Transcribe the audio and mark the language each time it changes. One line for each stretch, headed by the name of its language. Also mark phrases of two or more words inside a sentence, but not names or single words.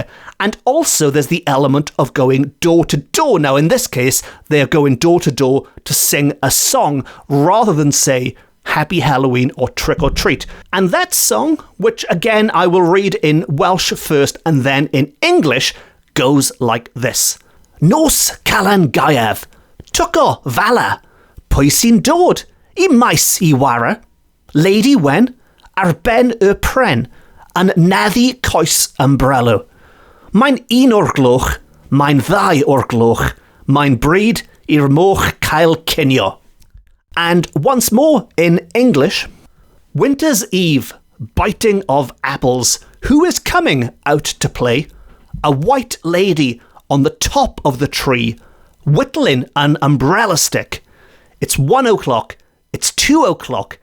English: And also there's the element of going door to door. Now in this case, they're going door to door to sing a song rather than say Happy Halloween or Trick or Treat. And that song, which again I will read in Welsh first and then in English, goes like this.
Welsh: Nos Calan Gaeaf, Tuco Vala, Pwy sy'n dod? I maes I wara, Lady Wen, ar ben y pren, yn naddu coes umbrello. Mae'n un o'r gloch, mae'n ddau o'r gloch, mae'n bryd i'r moch cael cinio.
English: And once more in English, Winter's Eve, biting of apples, who is coming out to play? A white lady on the top of the tree, whittling an umbrella stick. It's 1 o'clock. It's 2 o'clock.